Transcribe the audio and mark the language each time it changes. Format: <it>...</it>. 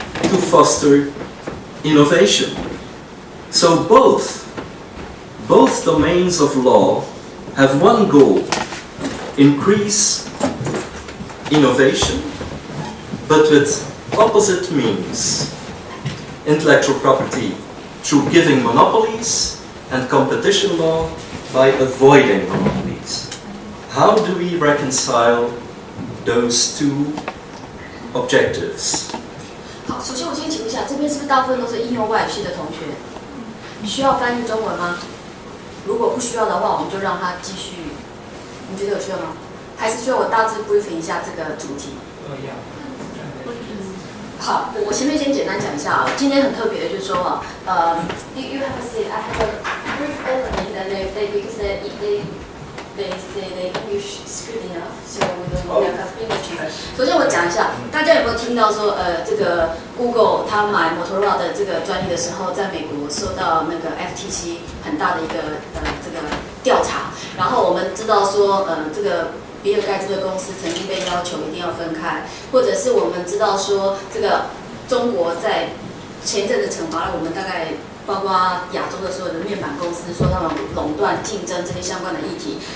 <en>to foster innovation. So both domains of law have one goal: increase innovation, but with opposite means. Intellectual property through giving monopolies, and competition law by avoiding monopolies. How do we reconcile those two objectives?</en> <zh>好，首先我先请问一下，这边是不是大部分都是应用外语系的同学？需要翻译中文吗？如果不需要的话，我们就让他继续。你觉得有需要吗？还是需要我大致 briefing 一下这个主题？好，我前面先简单讲一下啊。今天很特别的就是说啊，</zh> <en>you have to say I have a brief opening that because they say the English is good enough, so we don't have English.</en> <zh>首先我讲一下，大家有没有听到说这个 Google 他买 Motorola 的这个专利的时候，在美国受到那个 FTC 很大的一个这个调查，然后我们知道说这个。比尔盖茨的公司曾经被要求一定要分开，或者是我们知道说，这个中国在前一阵子惩罚了我们大概包括亚洲的所有的面板公司，说他们垄断竞争这些相关的议题。</zh>